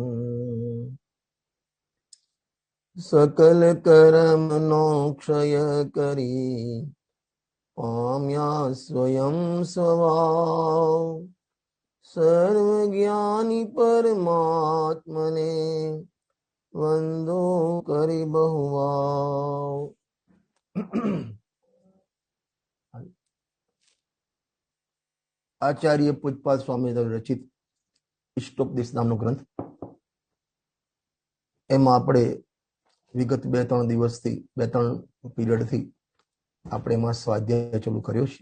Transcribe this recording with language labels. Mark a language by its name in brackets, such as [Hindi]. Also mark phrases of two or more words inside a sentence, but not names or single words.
[Gujarati] સકલ કર્મ નો ક્ષય કરી, પામ્યા સ્વયં સ્વભાવ। સર્વજ્ઞાની પરમાત્મને, વંદો કરિ બહુભાવ। આચાર્ય પૂજપાદ સ્વામી રચિત ઇષ્ટોપદેશ નામનો ગ્રંથ, એમાં આપણે વિગત 2-3 દિવસથી 2-3 પીરિયડથી આપણે એમાં સ્વાધ્યાય ચાલુ કર્યો છે.